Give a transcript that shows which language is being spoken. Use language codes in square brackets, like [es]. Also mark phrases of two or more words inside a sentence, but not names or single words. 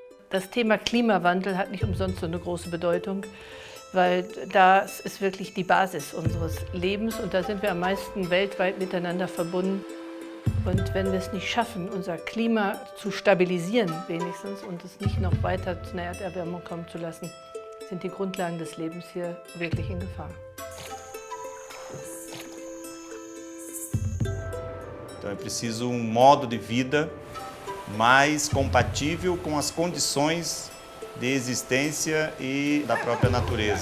[de] Das Thema Klimawandel hat nicht umsonst so eine große Bedeutung, weil das ist wirklich die Basis unseres Lebens und da sind wir am meisten weltweit miteinander verbunden. Und wenn wir es nicht schaffen, unser Klima zu stabilisieren wenigstens und es nicht noch weiter zu einer Erderwärmung kommen zu lassen, sind die Grundlagen des Lebens hier wirklich in Gefahr. [pt] Então é preciso modo de vida mais compatível com as condições de existência e da própria natureza.